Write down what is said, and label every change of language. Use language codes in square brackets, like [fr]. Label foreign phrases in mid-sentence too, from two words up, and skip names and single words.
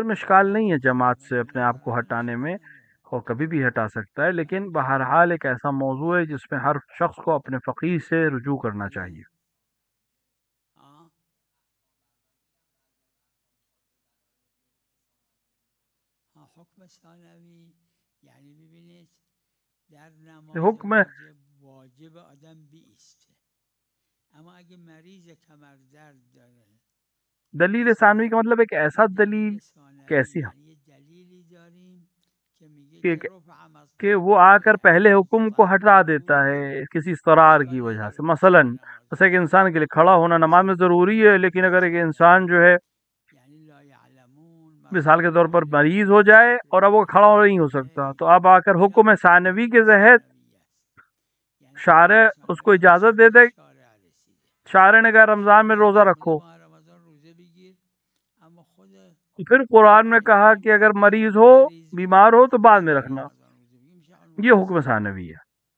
[ur] میں اشکال نہیں ہے جماعت سے اپنے آپ کو ہٹانے میں، وہ کبھی بھی ہٹا سکتا ہے، لیکن بہرحال ایک ایسا موضوع ہے جس میں ہر شخص کو اپنے فقیہ سے رجوع کرنا چاہیے۔ [fa] حکم ثانوی یعنی ببینید در حکم نماز واجب آدم بیسته، اما اگه مریض کمر درد داره [ur] دلیل ثانوی کا مطلب ایک ایسا دلیل کیسی ہے [fa] یعنی دلیلی داریم کہ [ur] کہ وہ آ کر پہلے حکم کو ہٹا دیتا ہے کسی اضطرار کی وجہ سے، مثلا جیسے ایک انسان کے لیے کھڑا ہونا نماز میں ضروری ہے، لیکن اگر ایک انسان جو ہے مثال کے طور پر مریض ہو جائے اور اب وہ کھڑا نہیں ہو سکتا، تو اب آ کر حکم ثانوی کے تحت شارع اس کو اجازت دے دے، شارع نے کہا رمضان میں روزہ رکھو، پھر قرآن میں کہا کہ اگر مریض ہو بیمار ہو تو بعد میں رکھنا، یہ حکم ثانوی ہے۔